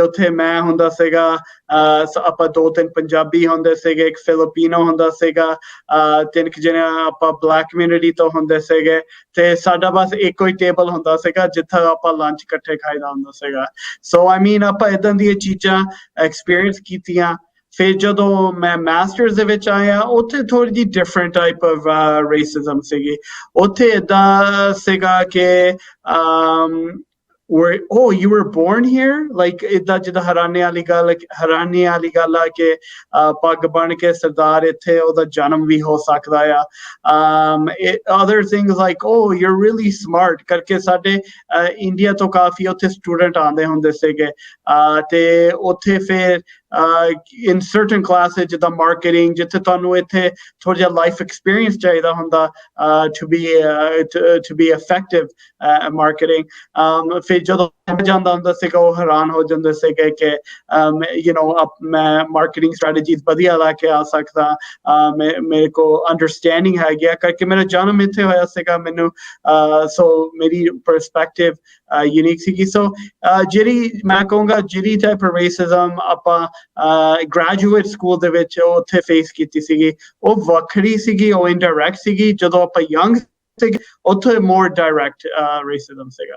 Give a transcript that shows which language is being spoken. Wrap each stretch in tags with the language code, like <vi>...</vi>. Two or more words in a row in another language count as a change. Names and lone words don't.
<pa>ਉੱਥੇ ਮੈਂ ਹੁੰਦਾ ਸੀਗਾ ਆਪਾਂ 2-3 ਪੰਜਾਬੀ ਹੁੰਦੇ ਸੀਗੇ ਇੱਕ ਫਿਲੀਪੀਨੋ ਹੁੰਦਾ ਸੀਗਾ 3 ਜਣੇ ਆਪਾਂ</pa> <en>black community</en> <pa>ਤੋਂ ਹੁੰਦੇ ਸੀਗੇ ਤੇ ਸਾਡਾ ਬਸ ਇੱਕੋ ਹੀ ਟੇਬਲ ਹੁੰਦਾ ਸੀਗਾ ਜਿੱਥੇ ਆਪਾਂ ਲੰਚ ਇਕੱਠੇ ਖਾਈਦਾ ਹੁੰਦਾ ਸੀਗਾ</pa> <en>so I mean</en> <pa>ਆਪਾਂ ਇਦਾਂ ਦੀਆਂ ਚੀਜ਼ਾਂ ਐਕਸਪੀਰੀਅੰਸ ਕੀਤੀਆਂ ਫਿਰ ਜਦੋਂ ਮੈਂ ਮਾਸਟਰਸ ਦੇ ਵਿੱਚ ਆਇਆ ਉੱਥੇ ਥੋੜੀ ਜਿਹੀ</pa> <en>different type of racism</en> <pa>ਸੀਗੀ ਉੱਥੇ ਏਦਾਂ ਸੀਗਾ ਕਿ</pa> <en>you were born here like</en> <pa>ਏਦਾਂ ਜਿੱਦਾਂ ਹੈਰਾਨੀ ਵਾਲੀ ਗੱਲ ਆ ਕਿ ਪੱਗ ਬਣ ਕੇ ਸਰਦਾਰ ਇੱਥੇ ਉਹਦਾ ਜਨਮ ਵੀ ਹੋ ਸਕਦਾ ਆ</pa> <en>other things like oh you're really smart</en> <pa>ਕਰਕੇ ਸਾਡੇ ਇੰਡੀਆ ਤੋਂ ਕਾਫੀ ਉੱਥੇ ਸਟੂਡੈਂਟ ਆਉਂਦੇ ਹੁੰਦੇ ਸੀਗੇ ਤੇ ਉੱਥੇ ਫਿਰ</pa> <en>in certain classes</en> <pa>ਜਿੱਦਾਂ ਮਾਰਕੀਟਿੰਗ ਜਿੱਥੇ ਤੁਹਾਨੂੰ ਇੱਥੇ ਥੋੜਾ ਜਿਹਾ</pa> <en>life experience</en> <pa>ਚਾਹੀਦਾ ਹੁੰਦਾ</pa> <en>to be effective marketing</en> <pa>ਫਿਰ ਜਦੋਂ ਜਾਂਦਾ ਹੁੰਦਾ ਸੀਗਾ ਉਹ ਹੈਰਾਨ ਹੋ ਜਾਂਦੇ ਸੀਗੇ ਕਿ ਮੈਂ ਮਾਰਕੀਟਿੰਗ ਸਟ੍ਰੈਟਜੀਜ਼ ਵਧੀਆ ਲਾ ਕੇ ਆ ਸਕਦਾ ਮੇਰੇ ਕੋ ਅੰਡਰਸਟੈਂਡਿੰਗ ਹੈਗੀ ਆ ਕਰਕੇ ਮੇਰਾ ਜਨਮ ਇੱਥੇ ਹੋਇਆ ਸੀਗਾ ਮੈਨੂੰ ਸੋ ਮੇਰੀ</pa> <en>perspective unique</en> <pa>ਸੀਗੀ ਸੋ ਜਿਹੜੀ ਮੈਂ ਕਹੂੰਗਾ ਜਿਹੜੀ</pa> <en>type of racism</en> <pa>ਆਪਾਂ</pa> <en>graduate school</en> <pa>ਦੇ ਵਿੱਚ ਉੱਥੇ ਫੇਸ ਕੀਤੀ ਸੀਗੀ ਉਹ ਵੱਖਰੀ ਸੀਗੀ ਉਹ ਇਨਡਾਇਰੈਕਟ ਸੀਗੀ ਜਦੋਂ ਆਪਾਂ ਯੰਗ ਸੀਗੇ ਉੱਥੇ</pa> <en>more direct racism</en> <pa>ਸੀਗਾ</pa>